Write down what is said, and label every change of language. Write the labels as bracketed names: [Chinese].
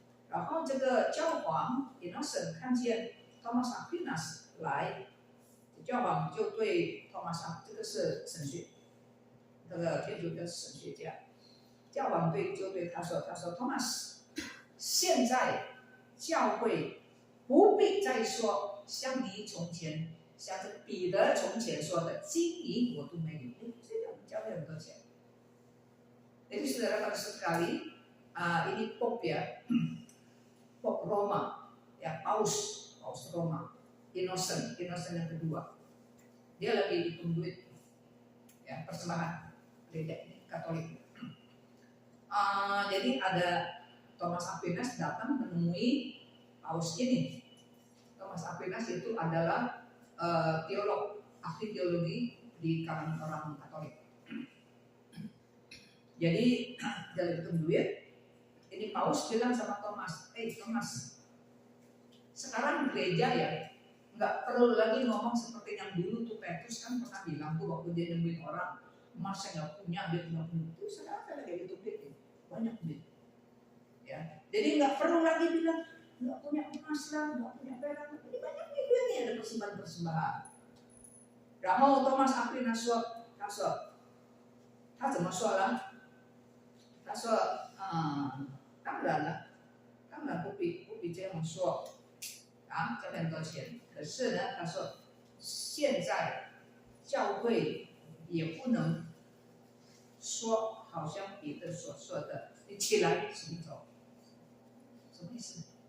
[Chinese] 然后这个教皇 Innocent 看见 Thomas Aquinas 来，教皇就对 Thomas， 这个是神学，这个天主教神学家，教皇就对他说 Thomas， 现在教会不必再说像你从前，像这彼得从前说的金银我都没有，这个教会很多钱。 [Indonesian] Jadi saudara sekali, ini Pope ya, Pope Roma, ya Paus Roma, Innocent yang kedua. Dia lagi hitung duit, ya persembahan gereja ini Katolik. Jadi ada Thomas Aquinas datang menemui Paus ini. Thomas Aquinas itu adalah teolog, ahli teologi di kalangan orang Katolik. Jadi dia hitung duit. Ini Paus bilang sama Thomas, Thomas, sekarang gereja ya nggak perlu lagi ngomong seperti yang dulu tuh Petrus kan pernah bilang tuh waktu dia nemuin orang, emas saya nggak punya, dia nggak punya. Itu sekarang saya lagi hitung duit, banyak duit. Ya, jadi nggak perlu lagi bilang nggak punya emas lah, nggak punya perak. Ini banyak duitnya, ada persembahan. [Chinese] 然后 Thomas Aquinas 说，他怎么说呢？他说，当然不必这样说，这很多钱。可是呢，他说，现在教会也不能说好像彼得所说的，你起来行走，什么意思？